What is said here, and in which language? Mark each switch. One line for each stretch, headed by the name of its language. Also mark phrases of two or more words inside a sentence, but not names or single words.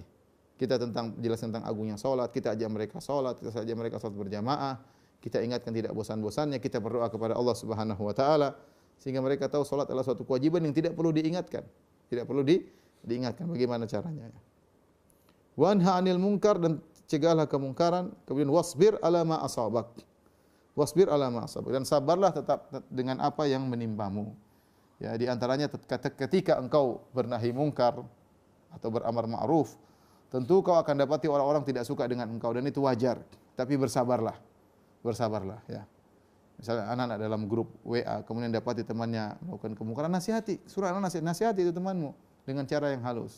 Indonesian: Kita jelas tentang agungnya salat, kita ajak mereka salat, kita ajak mereka salat berjamaah, kita ingatkan tidak bosan-bosannya, kita berdoa kepada Allah
Arabic: سبحانه وتعالى
Indonesian: sehingga mereka tahu salat adalah suatu kewajiban yang tidak perlu diingatkan. Tidak perlu diingatkan bagaimana caranya.
Arabic: وانه عن المنكر,
Indonesian: dan cegahlah kemungkaran, kemudian
Arabic: واصبر على ما أصابك. واصبر على ما أصابك,
Indonesian: dan sabarlah tetap dengan apa yang menimpamu. Ya, di antaranya ketika engkau bernahi mungkar atau beramar ma'ruf, tentu kau akan dapati orang-orang tidak suka dengan engkau, dan itu wajar. Tapi bersabarlah. Bersabarlah, ya. Misalnya anak-anak dalam grup WA kemudian dapati temannya melakukan kemungkaran, nasihati, surah nasihati itu temanmu dengan cara yang halus.